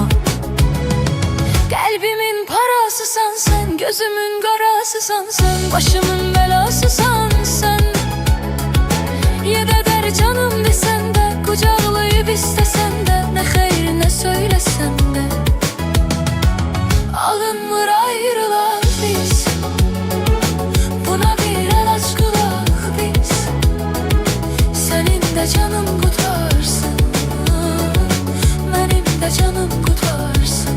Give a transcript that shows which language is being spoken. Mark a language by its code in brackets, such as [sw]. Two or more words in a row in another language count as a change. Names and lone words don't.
[tr] Kalbimin parasısan sen, gözümün karasısan sen, başımın belasısan sen. Yededer canım desen de, kucaklayıp istesen de, ne hayır ne söylesen de. [az] Alınmır ayrılaq biz, buna bir əlac qılaq biz. Sənin də canın qutarsın, mənim də canım qutarsın.